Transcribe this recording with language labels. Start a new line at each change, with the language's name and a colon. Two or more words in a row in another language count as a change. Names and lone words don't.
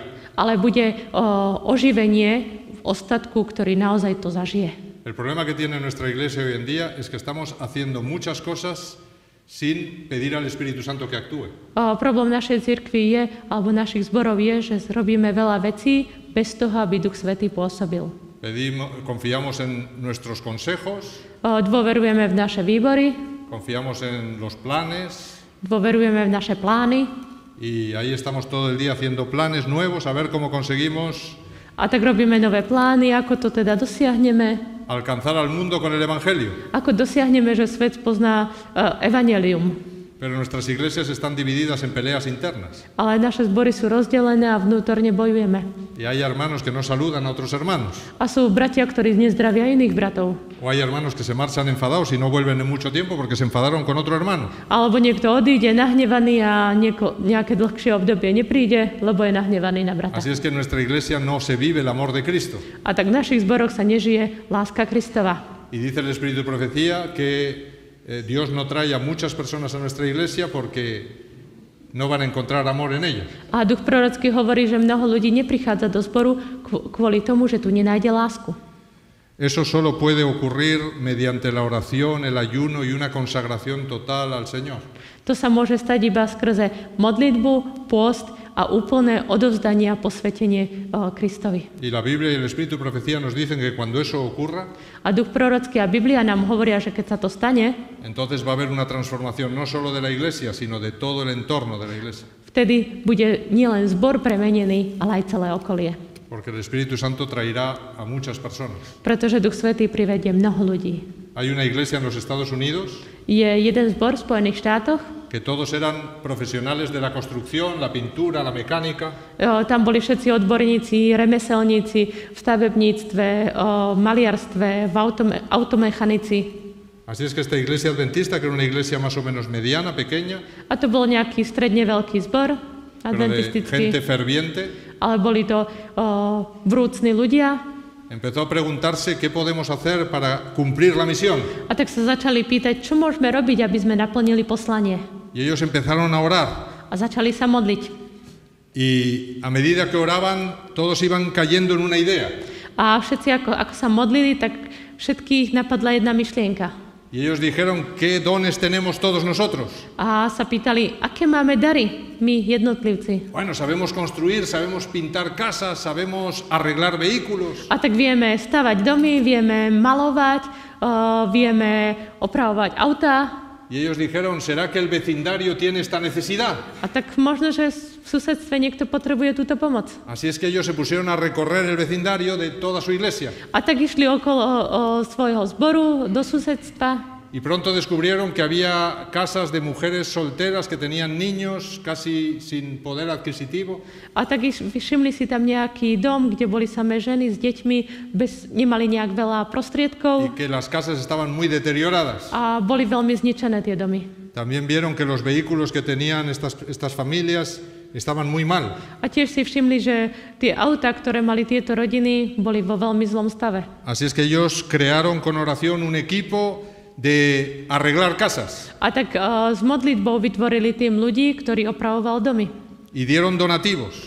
Slovak: Ale bude oživenie v ostatku, ktorý naozaj to zažije.
Spanish: El problema que tiene nuestra iglesia hoy en día es que estamos haciendo muchas cosas sin pedir al Espíritu Santo que actúe.
Slovak: Problém našej cirkvi je, alebo našich zborov je, že robíme veľa vecí bez toho, aby Duch Svätý pôsobil.
Spanish: Confiamos en nuestros consejos.
Slovak: Dôverujeme v naše výbory.
Spanish: Confiamos en los planes.
Slovak: Dôverujeme v naše plány.
Spanish: Y ahí estamos todo el día haciendo planes nuevos, a ver cómo conseguimos.
Slovak: A tak robíme nové plány, ako to teda dosiahneme.
Spanish: Alcanzar al mundo con el Evangelio.
Slovak: Ako dosiahneme, že svet pozná evanjelium.
Spanish: Pero nuestras iglesias están divididas en peleas internas.
Slovak: Ale naše zbory sú rozdelené a vnútorne bojujeme.
Spanish: Y hay hermanos que no saludan a otros hermanos.
Slovak: A sú bratia, ktorí nezdravia iných bratov.
Spanish: O hay hermanos que se marchan enfadados y no vuelven en mucho tiempo porque se enfadaron con otro hermano.
Slovak: Alebo niekto odíde nahnevaný a nejaké dlhšie obdobie nepríde, lebo je nahnevaný na brata.
Spanish: Así es que en nuestra iglesia no se vive el amor de Cristo.
Slovak: A tak v našich zboroch sa nežije láska Kristova.
Spanish: Y dice el Espíritu de Profecía que Dios no trae a muchas personas a nuestra iglesia porque no van a encontrar amor en ella.
Slovak: A duch prorocký hovorí, že mnoho ľudí neprichádza do zboru kvôli tomu, že tu nenájde lásku.
Spanish: Eso solo puede ocurrir mediante la oración, el ayuno y una consagración total al Señor.
Slovak: To sa môže stať iba skrze modlitbu, pôst a úplné odovzdanie a posvetenie Kristovi.
Spanish: Y la Biblia y el Espíritu de Profecía nos dicen que cuando eso ocurra,
Slovak: a duch prorocký a Biblia nám hovoria, že keď sa to stane,
Spanish: entonces va a haber una transformación no solo de la iglesia, sino de todo el entorno de la iglesia.
Slovak: Vtedy bude nielen zbor premenený, ale aj celé okolie.
Spanish: Porque el Espíritu Santo traerá a muchas personas.
Slovak: Pretože Duch Svätý privedie mnoho ľudí.
Spanish: Hay una iglesia en los Estados Unidos.
Slovak: Je jeden zbor v Spojených štátoch.
Spanish: Que todos eran profesionales de la construcción, la pintura, la mecánica.
Slovak: Tam boli všetci odborníci, remeselníci v stavebníctve, maliarstve, v automechanici.
Spanish: Así es que esta iglesia adventista, que era una iglesia más o menos mediana, pequeña.
Slovak: A to bol nejaký stredne veľký zbor adventistický.
Spanish: Gente ferviente.
Slovak: Ale boli to vrúcni ľudia.
Spanish: Empezó a preguntarse qué podemos hacer para cumplir la misión.
Slovak: A tak sa začali pýtať, čo môžeme robiť, aby sme naplnili poslanie.
Spanish: Y ellos empezaron a orar.
Slovak: A začali sa modliť.
Spanish: Y a medida que oraban, todos iban cayendo en una idea.
Slovak: A všetci, ako sa modlili, tak všetkých napadla jedna myšlienka.
Spanish: Y ellos dijeron, ¿qué dones tenemos todos nosotros?
Slovak: A sa pýtali, aké máme dary my jednotlivci.
Spanish: Bueno, sabemos construir, sabemos pintar casas, sabemos arreglar vehículos.
Slovak: A tak vieme stavať domy, vieme malovať, vieme opravovať autá.
Spanish: Y ellos dijeron, ¿será que el vecindario tiene esta necesidad?
Slovak: A tak možno, že v susedstve niekto potrebuje túto pomoc.
Spanish: Así es que ellos se pusieron a recorrer el vecindario de toda su iglesia.
Slovak: A tak išli okolo svojho zboru do susedstva.
Spanish: Y pronto descubrieron que había casas de mujeres solteras que tenían niños casi sin poder adquisitivo.
Slovak: A tak všimli si tam nejaký dom, kde boli samé ženy s deťmi, nemali nejak veľa prostriedkov.
Spanish: Y que las casas estaban muy deterioradas.
Slovak: A boli veľmi zničené tie domy.
Spanish: También vieron que los vehículos que tenían estas familias estaban muy mal.
Slovak: A tiež si všimli, že tie autá, ktoré mali tieto rodiny, boli vo veľmi zlom stave.
Spanish: Así es que ellos crearon con oración un equipo de arreglar casas.
Slovak: A tak s modlitbou vytvorili tým ľudí, ktorí opravoval domy.
Spanish: Y dieron donativos.